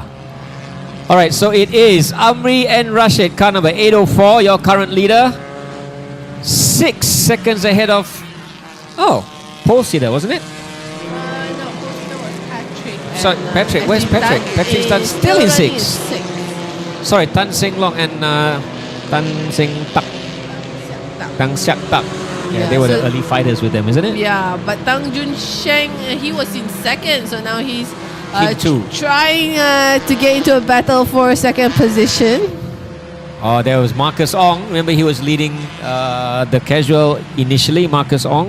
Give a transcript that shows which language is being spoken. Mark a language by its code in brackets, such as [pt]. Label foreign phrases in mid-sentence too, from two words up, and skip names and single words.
[en] All right, so it is Amri and Rashid, car number 804, your current leader. 6 seconds ahead of, pole sitter, wasn't it? No, that was Patrick. Sorry, And, Patrick. I Where's think Patrick? Tan Patrick's is done still in running six. six. Sorry, Tan Seng Long and Tan Seng Tak. Tang Siak Tak. Yeah, Yeah, they were the so- early fighters with them, isn't it? Yeah, but Tang Jun Sheng, he was in second, so now he's Him too. trying to get into a battle for second position. Oh, there was Marcus Ong. Remember, he was leading the casual initially, Marcus Ong.